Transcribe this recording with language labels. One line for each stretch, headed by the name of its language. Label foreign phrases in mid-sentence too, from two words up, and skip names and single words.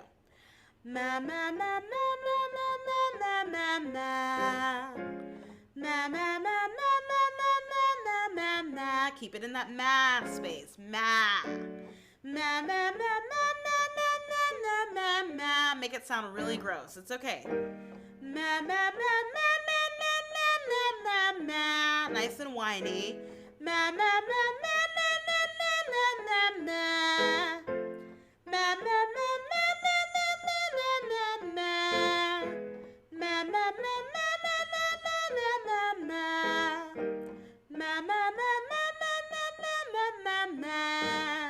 English: Ma, ma, ma, ma, ma, ma, ma, ma, ma. Ma, ma, ma, ma, ma, ma, ma, ma, ma. Keep it in that ma space. Ma. Ma, ma, ma, ma, ma, ma, ma, ma, ma. Make it sound really gross. It's okay. Ma, ma, ma, ma, ma, ma, ma, ma, ma. Nice and whiny. Ma, ma, ma, ma, ma, ma, ma, ma, ma. Ma, ma, ma, ma, ma, ma, ma, ma, ma. Ma, ma, ma, ma, ma, ma, ma, ma. Ma, ma, ma, ma, ma, ma, ma, ma, ma.